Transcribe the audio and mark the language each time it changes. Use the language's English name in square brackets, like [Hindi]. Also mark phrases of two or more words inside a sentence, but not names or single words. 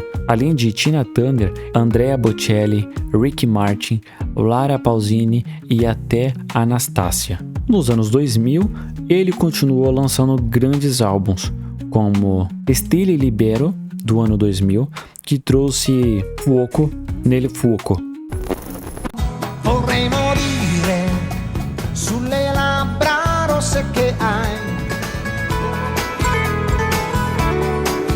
[Portuguese] Além de Tina Turner, Andrea Bocelli, Ricky Martin, Lara Pausini e até Anastasia. Nos anos 2000, ele continuou lançando grandes álbuns, como Stile Libero, do ano 2000, que trouxe Fuoco nel Fuoco. [Italian] Vorrei morire sulle labbra rosse che hai.